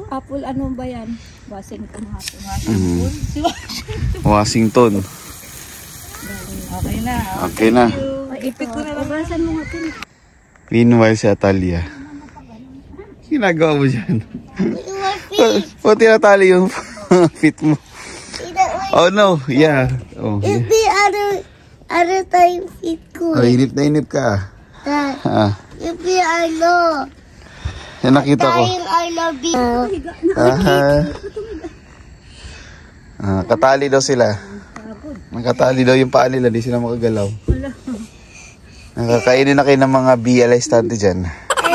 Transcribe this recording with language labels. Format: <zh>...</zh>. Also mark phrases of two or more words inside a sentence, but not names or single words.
<tl>Apple, ano ba yan? Washington apple. Mhm. Si Washington. Okay na. Okay na. Ipit ko na lang. Ugasan mo nga ito. Meanwhile si Atalia. Ginagawa mo dyan. Pati natali yung fit mo.</tl> <en>Oh no, yeah. Oh, yeah.</en> <tl>Hindi, ano tayo fit ko. Oh, inip na inip ka. Ah, Hindi, ano. yan nakita ko.</tl> <en>I love you.</en> <tl>Katali daw sila. Nakatali daw yung paa nila, di sila makagalaw. Nakakainin na kayo ng mga BLI stante dyan.</tl>